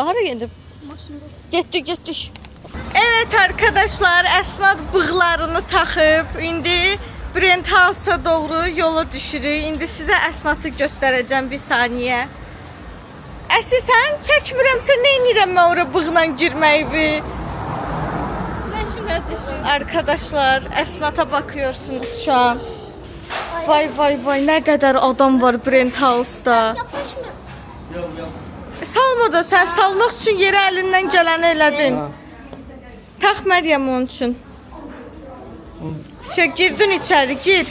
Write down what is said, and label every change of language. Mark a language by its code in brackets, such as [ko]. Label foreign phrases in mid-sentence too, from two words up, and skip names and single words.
[az] Hara gedib? Getdik. [tr] Evet arkadaşlar, [az] Əsnad bığlarını taxıb, indi Brent House-a doğru yola düşürük. İndi sizə Əsnadı göstərəcəm bir saniyə. Əsi, sən çəkmirəmsə nə edirəm mən ora bığla girməyi? [tr] Arkadaşlar, Əsnata bakıyorsunuz şu an. [az] Vay, nə qədər adam var Brent House-da. Salma da, sən salmaq üçün yerə əlindən gələni elədin. Tax Məryəm onun üçün. Girdin içəri, gir.